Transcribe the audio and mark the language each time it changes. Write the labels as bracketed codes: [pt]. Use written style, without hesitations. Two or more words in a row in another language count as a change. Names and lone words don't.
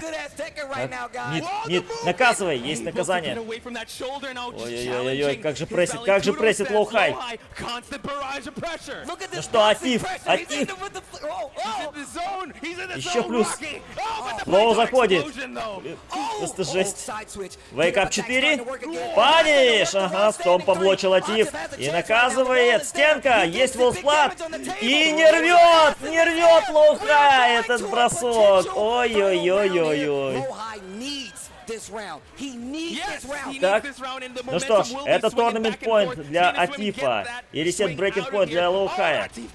[ru] Нет, наказывай, есть наказание. Ой-ой-ой, как же прессит Лоухай. Ну что, Атиф? Еще плюс. Лоу заходит. Просто жесть. Вейкап 4. Паниш. Ага, Стом поблочил Атиф. И наказывает. Стенка. Есть волсплат. И не рвет Лоухай этот бросок. Ой-ой-ой-ой-ой. Так, ну что ж, это торнамент поинт для Атифа и ресет брейкинг поинт для Лоухая.